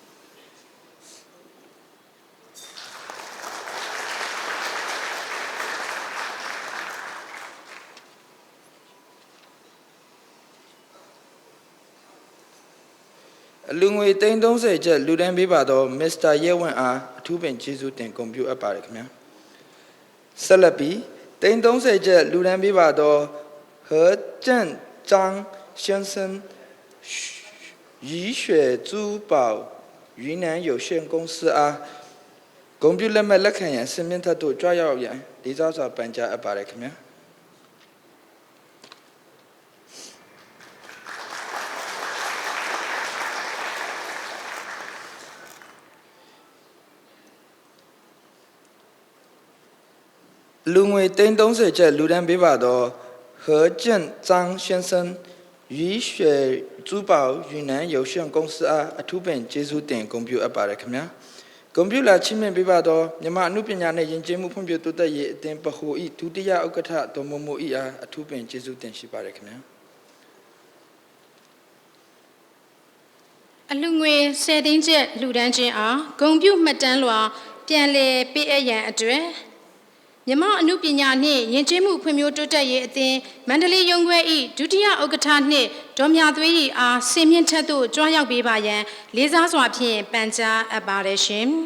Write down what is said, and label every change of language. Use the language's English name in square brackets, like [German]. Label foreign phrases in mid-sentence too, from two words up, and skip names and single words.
[Burmese] လူငွေတိန်း30ကျပ်လူဒန်းပေးပါသောမစ္စတာရဲဝန့်အားအထူးပင်ကျေးဇူးတင် ကွန်ပျူအပ်ပါရခင်ဗျာဆက်လက်ပြီးတိန်း30ကျပ်လူဒန်းပေးပါသော何正章先生雨雪珠宝云南有限公司အားကွန်ပျူလက်မှတ်လက်ခံရန်စင်မြင့်ထက်သို့ကြွရောက်ရန်လေးစားစွာပန်ကြားအပ်ပါရခင်ဗျာ လူငွေတိန်း30ကျပ်လူဒန်းပေးပါသော何正章先生雨雪珠宝云南有限公司အားအထူးပင်ကျေးဇူးတင်ဂုဏ်ပြုအပ်ပါရခင်ဗျာကွန်ပျူတာချင်းမြင့်ပေးပါသောမြန်မာအနုပညာနှင့်ယဉ်ကျေးမှုဖွံ့ဖြိုးတိုးတက်ရေးအသင်းပဟိုဤဒုတိယဥက္ကဋ္ဌဒေါ်မိုမိုဤအားအထူးပင်ကျေးဇူးတင်ရှိပါရခင်ဗျာ အလူငွေ10သိန်းကျပ်လူဒန်းချင်းအားဂုံပြုမှတ်တမ်းလွှာပြန်လည်ပေးအပ်ရန်အတွက်မြန်မာအနုပညာနှင့်ယဉ်ကျေးမှုဖွံ့ဖြိုးတိုးတက်ရေးအသင်းမန္တလေးရုံးခွဲ၏ဒုတိယဥက္ကဋ္ဌနှင့်ဒေါ်မြသွေးရီအားစင်မြင့်ထက်သို့ကြွရောက်ပေးပါရန်လေးစားစွာဖြင့်ပန်ကြားအပ်ပါရရှင်